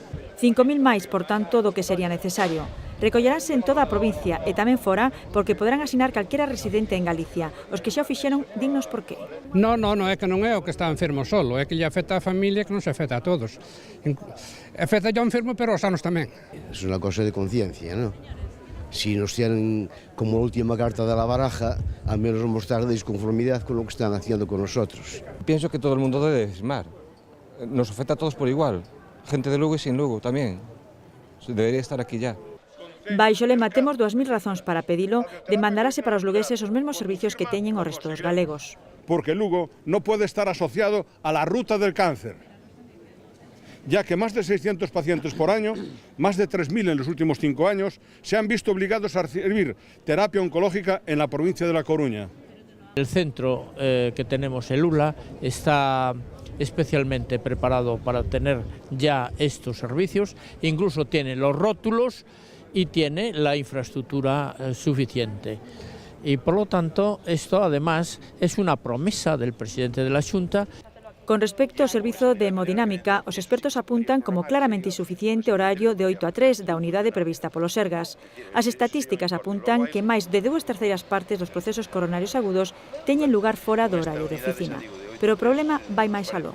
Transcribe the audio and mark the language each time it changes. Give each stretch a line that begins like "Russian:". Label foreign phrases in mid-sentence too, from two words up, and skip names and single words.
Galician: 5.000 máis, por tanto, do que sería necesario. Recolleránse en toda a provincia e tamén fora porque poderán asinar calquera residente en Galicia. Os que xa o fixeron, dinnos por qué. Non, é que non é o que está enfermo solo, é que lle afecta a familia que non se afecta a todos. Afecta ao enfermo, pero aos sanos tamén. É unha cosa de conciencia, non?
Spanish: Si nos tienen como última carta de la baraja, al menos mostrar disconformidad con lo que están haciendo con nosotros. Pienso que todo el mundo debe firmar. Nos afecta a todos por igual.
Galician: Gente de Lugo e sin Lugo tamén.
Spanish: Debería estar aquí ya.
Galician: Baixo lema temos 2.000 razóns para pedilo, demandarase para os lugueses os mesmos servicios que teñen o resto dos galegos. Porque Lugo non pode estar asociado
Spanish: a la ruta del cáncer, ya que más de 600 pacientes por año, más de 3.000 en los últimos 5 años, se han visto obligados a recibir terapia oncológica en la provincia de La Coruña. El centro que tenemos, el ULA, está especialmente preparado para tener ya estos servicios, incluso tiene los rótulos y tiene la infraestructura suficiente. Y por lo tanto, esto además es una promesa del presidente de la Xunta.
Galician: Con respecto ao servizo de hemodinámica, os expertos apuntan como claramente insuficiente horario de 8 a 3 da unidade prevista polo Sergas. As estatísticas apuntan que máis de 2/3 partes dos procesos coronarios agudos teñen lugar fora do horario de oficina. Pero o problema vai máis aló.